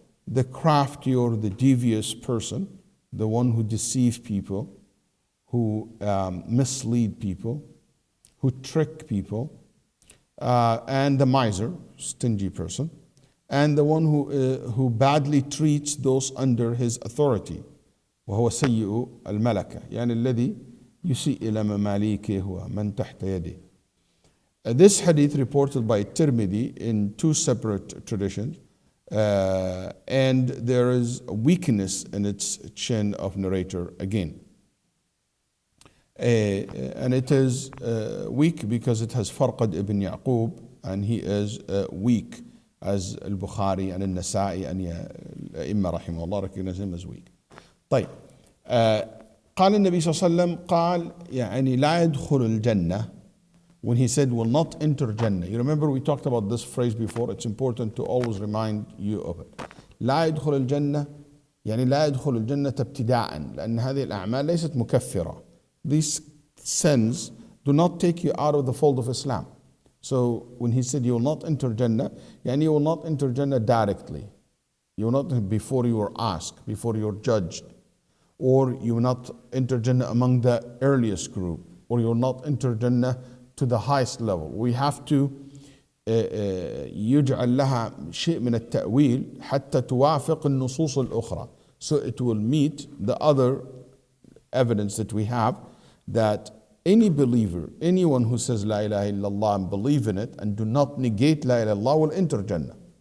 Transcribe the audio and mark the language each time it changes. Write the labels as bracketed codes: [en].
[en] the crafty or the devious person, the one who deceives people, who mislead people, who trick people, and the miser, stingy person, and the one who badly treats those under his authority. [ar] وهو سيء الملكة يعني الذي يسيء إلى مماليكه ومن تحت يده. [en] This hadith reported by Tirmidhi in two separate traditions, and there is a weakness in its chain of narrator again. And it is weak because it has Farqad ibn Yaqub, and he is weak, as al-Bukhari and al-Nasa'i and Imām [ar] رحمه الله [en] recognize him as weak. [ar] طيب قال النبي صلى الله عليه وسلم قال يعني لا يدخل الجنة, [en] when he said will not enter Jannah. You remember we talked about this phrase before. It's important to always remind you of it. [ar] لا يدخل الجنة يعني لا يدخل الجنة ابتداء لأن هذه الأعمال ليست مكفرة. [en] These sins do not take you out of the fold of Islam. So when he said you will not enter Jannah, yani you will not enter Jannah directly. You will not before you are asked, before you are judged, or you will not enter Jannah among the earliest group, or you will not enter Jannah to the highest level. We have to [ar] يجعل لها شيء من التأويل حتى توافق النصوص الأخرى. [en] So it will meet the other evidence that we have that any believer, anyone who says La ilaha illallah and believe in it and do not negate La ilaha illallah will enter Jannah.